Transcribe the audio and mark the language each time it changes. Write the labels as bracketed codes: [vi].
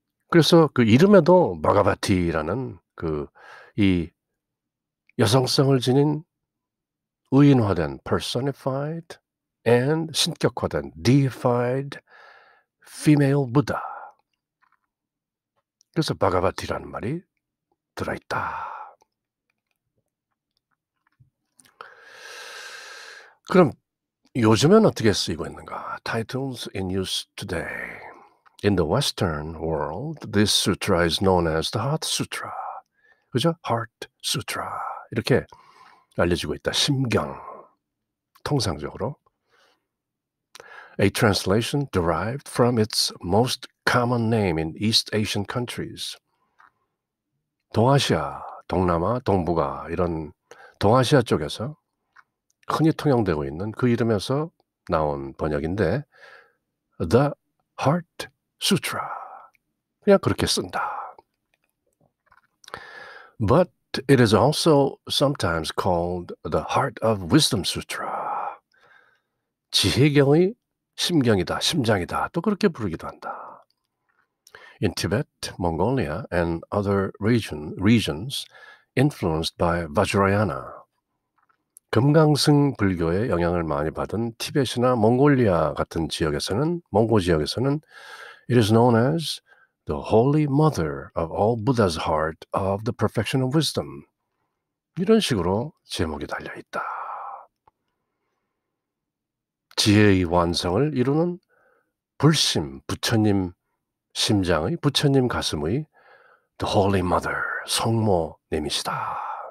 [ko] 그래서 그 이름에도 바가바티라는 그 이 여성성을 지닌 의인화된 personified and 신격화된 [en] deified female Buddha. [ko] 그래서 바가바티라는 말이 들어있다. 그럼 요즘엔 어떻게 쓰이고 있는가? [en] Titles in use today. In the Western world, this sutra is known as the Heart Sutra. [ko] 그죠? Heart Sutra. 이렇게 알려지고 있다. 심경. 통상적으로. [en] A translation derived from its most common name in East Asian countries. [ko] 동아시아, 동남아, 동북아 이런 동아시아 쪽에서 흔히 통용되고 있는 그 이름에서 나온 번역인데 The Heart Sutra. 그냥 그렇게 쓴다. [en] But it is also sometimes called the Heart of Wisdom Sutra. [ko] 지혜경의 심경이다, 심장이다. 또 그렇게 부르기도 한다. [en] In Tibet, Mongolia, and other regions influenced by Vajrayana. [ko] 금강승 불교의 영향을 많이 받은 티벳이나 몽골리아 같은 지역에서는 몽고 지역에서는 [en] it is known as the Holy Mother of all Buddha's heart of the perfection of wisdom. [ko] 이런 식으로 제목이 달려 있다. 지혜의 완성을 이루는 불심, 부처님 심장의, 부처님 가슴의 [en] the Holy Mother, [ko] 성모님이시다.